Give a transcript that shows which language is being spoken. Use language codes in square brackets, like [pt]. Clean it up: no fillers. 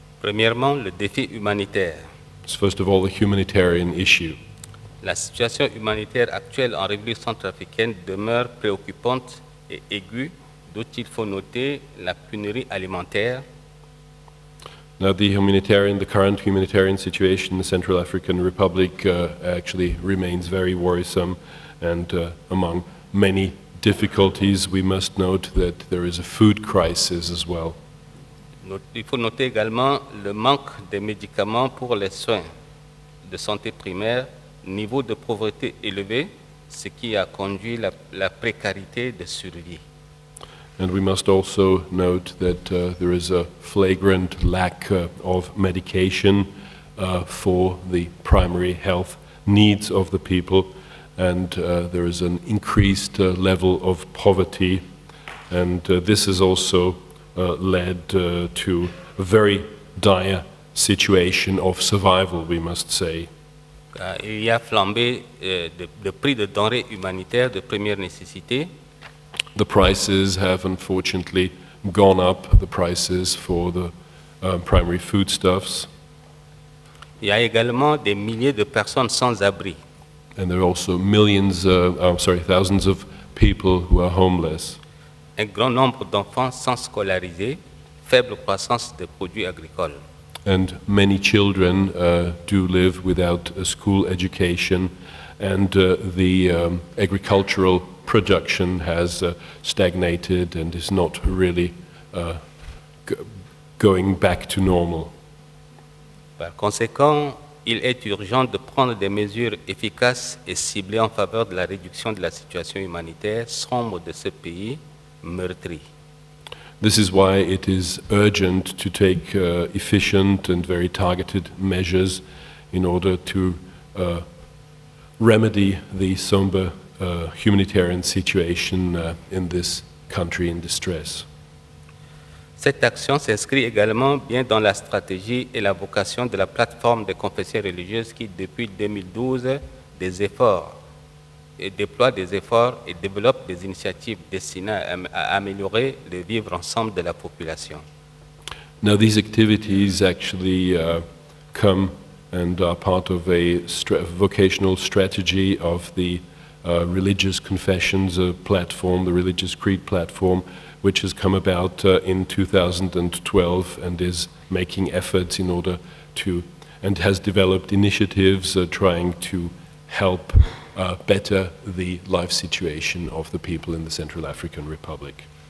[fr] Premièrement, le défi humanitaire. [en] So first of all, the humanitarian issue. [fr] La situation humanitaire actuelle en République centrafricaine demeure préoccupante et aiguë, d'où il faut noter la pénurie alimentaire. [en] Now the current humanitarian situation in the Central African Republic actually remains very worrisome, and among many difficulties we must note that there is a food crisis as well. [fr] Il faut noter également le manque de médicaments pour les soins de santé primaire, niveau de pauvreté élevé, ce qui a conduit la précarité de survie. [en] And we must also note that there is a flagrant lack of medication for the primary health needs of the people, and there is an increased level of poverty, and this has also led to a very dire situation of survival, we must say. [fr] Il y a flambé de prix de denrées humanitaires de première nécessité. [en] The prices have unfortunately gone up, the prices for the primary foodstuffs. [fr] Il y a également des milliers de personnes sans abri. [en] And there are also thousands of people who are homeless. [fr] Un grand nombre d'enfants sans scolariser, faible croissance des produits agricoles. [en] And many children do live without a school education, and the agricultural production has stagnated and is not really going back to normal. [fr] Par conséquent, il est urgent de prendre des mesures efficaces et ciblées en faveur de la réduction de la situation humanitaire sombre de ce pays meurtri. [en] This is why it is urgent to take efficient and very targeted measures in order to remedy the somber humanitarian situation in this country in distress. [fr] Cette action s'inscrit également bien dans la stratégie et la vocation de la plateforme des confessions religieuses qui, depuis 2012, déploie des efforts et développe des initiatives destinées à améliorer le vivre ensemble de la population. [en] Now these activities actually come and are part of a vocational strategy of the Religious Confessions platform, the Religious Creed platform, which has come about in 2012 and is making efforts in order to, and has developed initiatives trying to help better the life situation of the people in the Central African Republic.